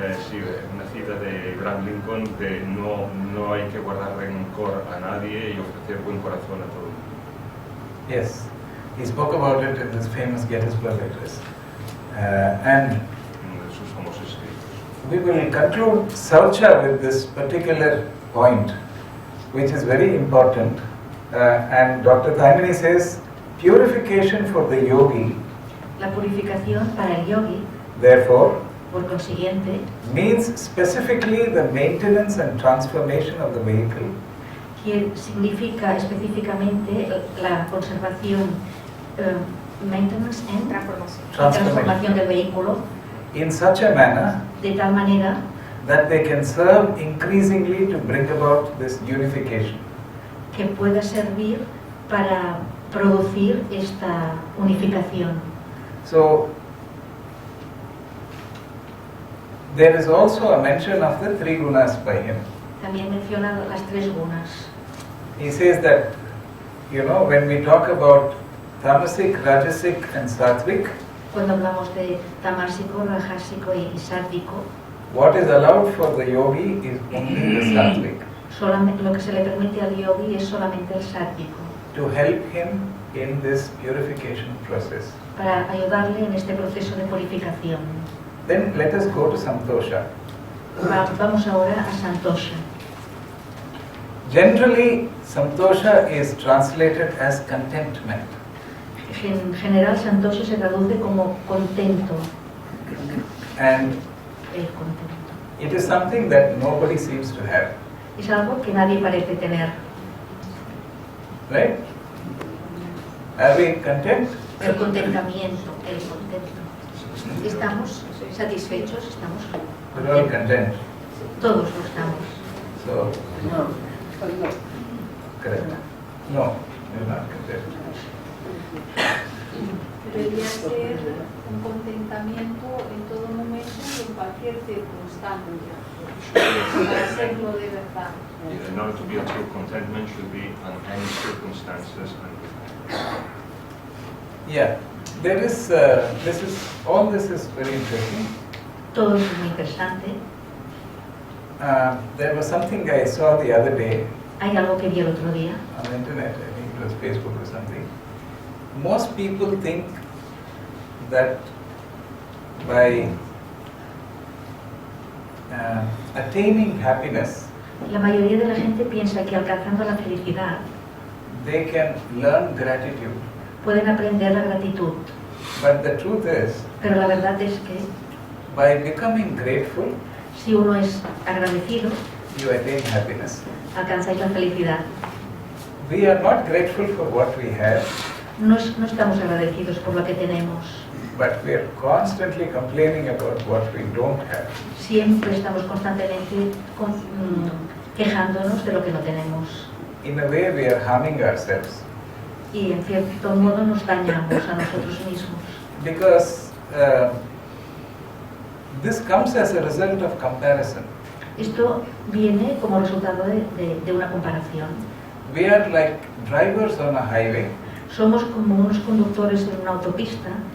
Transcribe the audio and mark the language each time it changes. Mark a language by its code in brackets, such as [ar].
[es] Sí, una cita de Abraham Lincoln de no hay que guardar rencor a nadie y ofrecer buen corazón a todo el mundo. [en] Yes, he spoke about it in this famous Gettysburg Address. And [es] Uno de sus famosos escritos. [en] we will conclude Saucha with this particular point, which is very important. And Dr. Thaimini says, purification for the yogi, [es] La purificación para el yogi, [en] therefore, [es] por consiguiente, [en] means specifically the maintenance and transformation of the vehicle [es] que significa específicamente la conservación, [en] maintenance and [es] transformación del vehículo, [en] in such a manner [es] de tal manera [en] that they can serve increasingly to bring about this unification. [es] que pueda servir para producir esta unificación. [en] So, there is also a mention of the three gunas by him. [es] También menciona las tres gunas. [en] He says that, when we talk about tamasic, rajasic and sattvic, [es] Cuando hablamos de tamásico, rajásico y sádvico, [en] what is allowed for the yogi is only the sattvic, [es] solamente, lo que se le permite al yogi es solamente el sádvico, [en] to help him in this purification process. [es] para ayudarle en este proceso de purificación. [en] Then let us go to Santosha. [es] Vamos ahora a Santosha. [en] Generally, Santosha is translated as contentment. [es] En general, Santosha se traduce como contento. [en] And [es] El contento. [en] it is something that nobody seems to have. [es] Es algo que nadie parece tener. [en] Right? Are we content? [es] El contentamiento, el contento. Estamos satisfechos, estamos [en] We're all content. [es] todos lo estamos. [en] So, [es] No. [en] correct. No, we're not content. [es] Debería ser un contentamiento en todo momento y en cualquier circunstancia, para serlo de verdad. [en] In order to be a true contentment should be on any circumstances and with Yeah, there is, all this is very interesting. [es] Todo es muy interesante. [en] There was something I saw the other day [es] Hay algo que vi el otro día. [en] on the internet, I think it was Facebook or something. Most people think that by attaining happiness, [es] La mayoría de la gente piensa que alcanzando la felicidad [en] they can learn gratitude. [es] pueden aprender la gratitud, [en] But the truth is, [es] pero la verdad es que [en] by becoming grateful, [es] si uno es agradecido, [en] you attain happiness. [es] alcanzáis la felicidad. [en] We are not grateful for what we have, [es] No estamos agradecidos por lo que tenemos, [en] but we are constantly complaining about what we don't have. [es] siempre estamos constantemente quejándonos de lo que no tenemos. [en] In a way, we are harming ourselves [es] Y en cierto modo nos dañamos a nosotros mismos. [en] because this comes as a result of comparison. [es] Esto viene como resultado de una comparación. [en] We are like drivers on a highway [es] Somos como unos conductores en una autopista